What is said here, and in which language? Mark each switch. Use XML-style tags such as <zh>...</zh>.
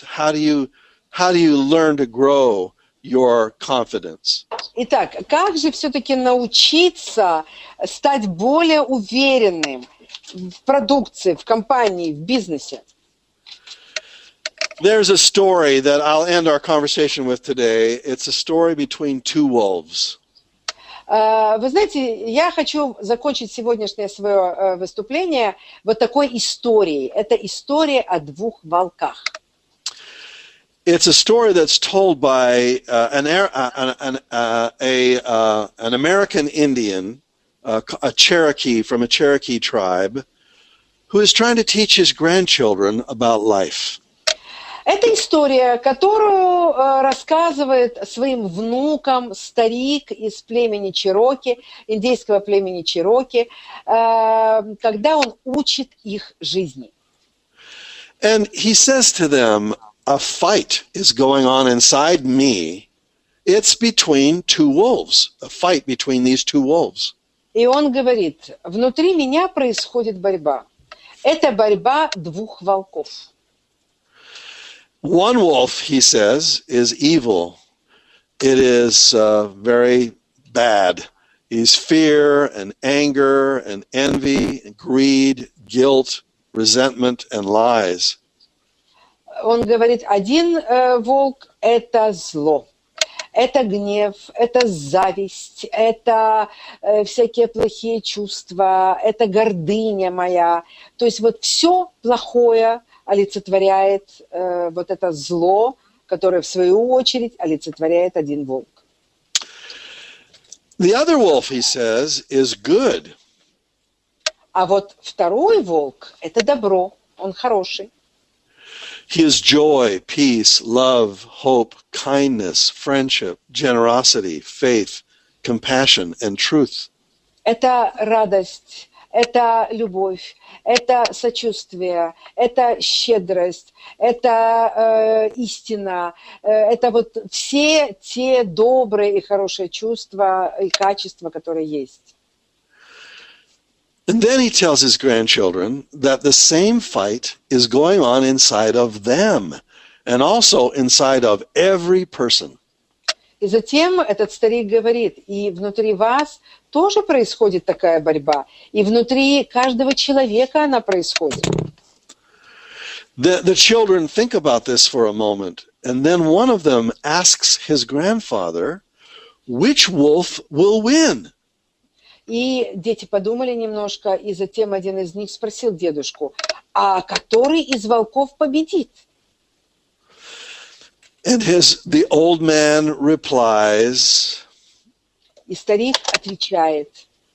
<en>How do you learn to grow your confidence?</en> <ru>Итак, как же все-таки научиться стать более уверенным в продукции, в компании, в бизнесе?</ru> <en>There's a story that I'll end our conversation with today. It's a story between two wolves.</en> <ru>Вы знаете, я хочу закончить сегодняшнее свое выступление вот такой историей. Это история о двух волках.</ru> <en>It's a story that's told by an American Indian, a Cherokee from a Cherokee tribe, who is trying to teach his grandchildren about life.</en> <ru>Это история, которую рассказывает своим внукам старик из племени Чероки, индейского племени Чероки, когда он учит их жизни.</ru> <en>And he says to them, a fight is going on inside me. It's between two wolves, a fight between these two wolves.</en> <ru>И он говорит, внутри меня происходит борьба. Это борьба двух волков.</ru> <en>One wolf, he says, is evil. It is very bad. He's fear and anger and envy and greed, guilt, resentment and lies.</en> <ru>Он говорит, один волк – это зло, это гнев, это зависть, это всякие плохие чувства, это гордыня моя. То есть вот все плохое олицетворяет вот это зло, которое в свою очередь олицетворяет один волк.</ru> <en>The other wolf, he says, is good.</en> <ru>А вот второй волк – это добро, он хороший.</ru> <en>He is joy, peace, love, hope, kindness, friendship, generosity, faith, compassion, and truth.</en> <ru>Это радость, это любовь, это сочувствие, это щедрость, это истина, это вот все те добрые и хорошие чувства и качества, которые есть.</ru> <en>And then he tells his grandchildren that the same fight is going on inside of them and also inside of every person.</en> <ru>И затем этот старик говорит, и внутри вас тоже происходит такая борьба, и внутри каждого человека она происходит.</ru> <en>The children think about this for a moment, and then one of them asks his grandfather, which wolf will win?</en> <ru>И дети подумали немножко, и затем один из них спросил дедушку, а который из волков победит?</ru> <en>And the old man replies,</en> <ru>И старик отвечает,</ru>